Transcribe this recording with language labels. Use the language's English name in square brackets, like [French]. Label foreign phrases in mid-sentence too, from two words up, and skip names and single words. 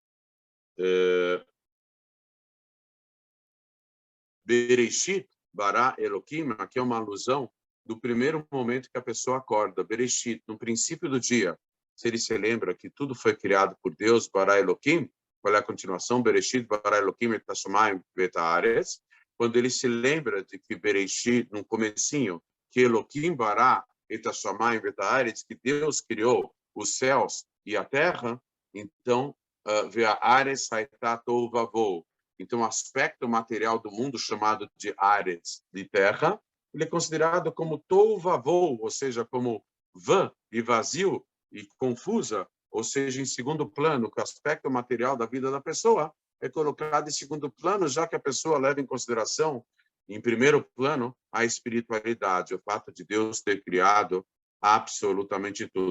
[Hebrew] בראשית ברא אלהים, [Portuguese] aqui é uma alusão do primeiro momento que a pessoa acorda, Bereshit, no princípio do dia. Se ele se lembra que tudo foi criado por Deus, [Hebrew] ברא אלהים, [Portuguese] qual é a continuação? [Hebrew] בראשית ברא אלהים את השמים ואת הארץ. [Portuguese] Quando ele se lembra de que Bereshit, no comecinho, que [Hebrew] אלהים ברא את השמים ואת הארץ, [Portuguese] que Deus criou os céus e a terra, então, [Hebrew] והארץ היתה תהו ובהו. [Portuguese] Então, o aspecto material do mundo, chamado de Aretz, de terra, ele é considerado como [Hebrew] תהו ובהו, [Portuguese] ou seja, como vã e vazio e confusa, ou seja, em segundo plano, que o aspecto material da vida da pessoa é colocado em segundo plano, já que a pessoa leva em consideração, em primeiro plano, a espiritualidade, o fato de Deus ter criado absolutamente tudo.